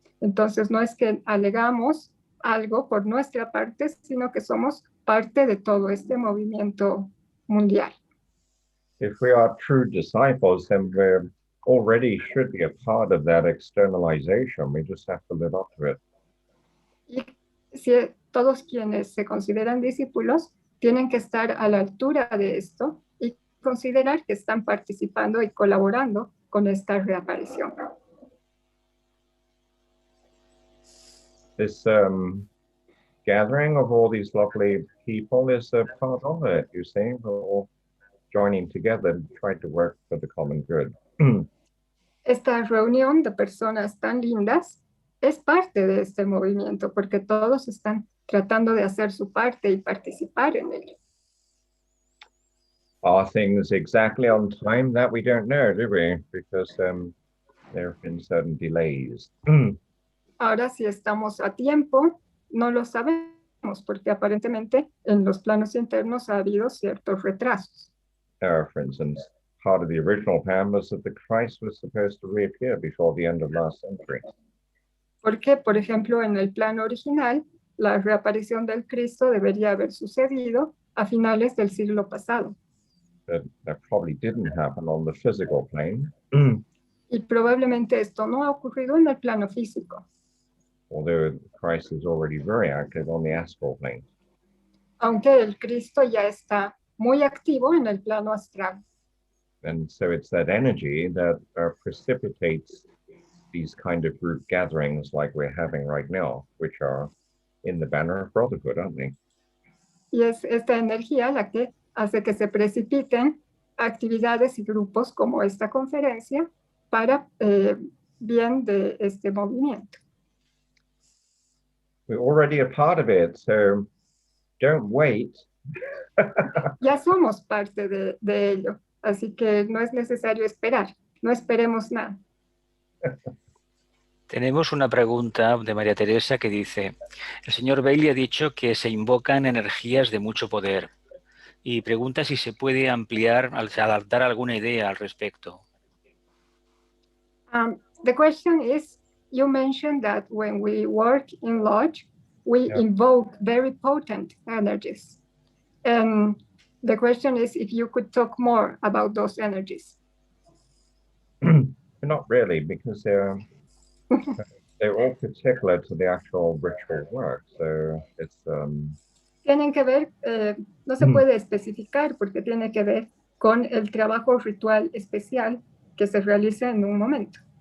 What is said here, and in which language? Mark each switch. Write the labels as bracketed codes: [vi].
[es] Entonces, no es que alegamos algo por nuestra parte, sino que somos parte de todo este movimiento mundial. [en] If we are true disciples, then we already should be a part of that externalization. We just have to live up to it. [es] Y si todos quienes se consideran discípulos tienen que estar a la altura de esto y considerar que están participando y colaborando con esta reaparición. [en] This gathering of all these lovely people is a part of it, you see. We're all joining together and trying to work for the common good. [es] Esta reunión de personas tan lindas es parte de este movimiento porque todos están tratando de hacer su parte y participar en ello. [en] Are things exactly on time? That we don't know, do we? Because there have been certain delays. [es] Ahora, si estamos a tiempo, no lo sabemos porque aparentemente en los planos internos ha habido ciertos retrasos. [en] For instance, part of the original plan was that the Christ was supposed to reappear before the end of last century. [es] Porque, por ejemplo, en el plano original, la reaparición del Cristo debería haber sucedido a finales del siglo pasado. [en] But that probably didn't happen on the physical plane. [es] Y probablemente esto no ha ocurrido en el plano físico. [en] Although Christ is already very active on the astral plane. [es] Aunque el Cristo ya está muy activo en el plano astral. [en] And so it's that energy that precipitates these kind of group gatherings like we're having right now, which are in the banner of brotherhood, aren't they? [es] Y es esta energía la que hace que se precipiten actividades y grupos como esta conferencia para bien de este movimiento. [en] We're already a part of it, so don't wait. [es] Ya somos parte de ello, así que no es necesario esperar, no esperemos nada. Tenemos una pregunta de María Teresa que dice: el señor Bailey ha dicho que se invocan energías de mucho poder y pregunta si se puede ampliar, dar alguna idea al respecto. [en] The question is, you mentioned that when we work in lodge, we invoke very potent energies. And the question is if you could talk more about those energies. Not really, because they're all particular to the actual ritual work. So it's [es] Tienen que ver, no se puede especificar porque tiene que ver con el trabajo ritual especial que se realiza en un momento.